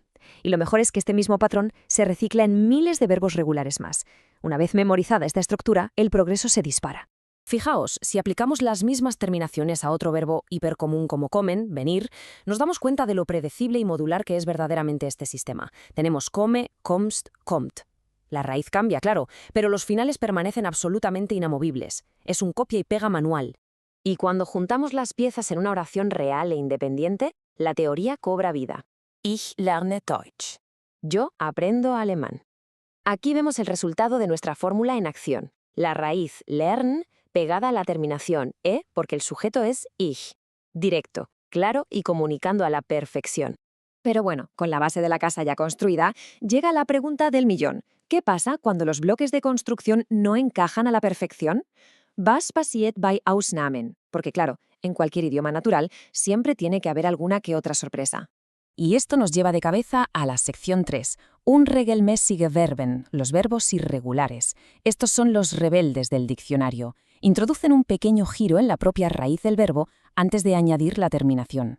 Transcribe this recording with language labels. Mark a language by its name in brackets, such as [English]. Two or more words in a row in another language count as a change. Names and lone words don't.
[Spanish] Y lo mejor es que este mismo patrón se recicla en miles de verbos regulares más. Una vez memorizada esta estructura, el progreso se dispara. Fijaos, si aplicamos las mismas terminaciones a otro verbo hipercomún como comen, venir, nos damos cuenta de lo predecible y modular que es verdaderamente este sistema. [German] Tenemos come, kommst, kommt. [Spanish] La raíz cambia, claro, pero los finales permanecen absolutamente inamovibles. Es un copia y pega manual. Y cuando juntamos las piezas en una oración real e independiente, la teoría cobra vida. [German] Ich lerne Deutsch. [Spanish] Yo aprendo alemán. Aquí vemos el resultado de nuestra fórmula en acción. La raíz lern pegada a la terminación e porque el sujeto es ich. Directo, claro y comunicando a la perfección. Pero bueno, con la base de la casa ya construida, llega la pregunta del millón. ¿Qué pasa cuando los bloques de construcción no encajan a la perfección? [German] Was passiert bei Ausnahmen? [Spanish] Porque claro, en cualquier idioma natural siempre tiene que haber alguna que otra sorpresa. Y esto nos lleva de cabeza a la sección 3, [German] Unregelmäßige Verben, [Spanish] los verbos irregulares. Estos son los rebeldes del diccionario. Introducen un pequeño giro en la propia raíz del verbo antes de añadir la terminación.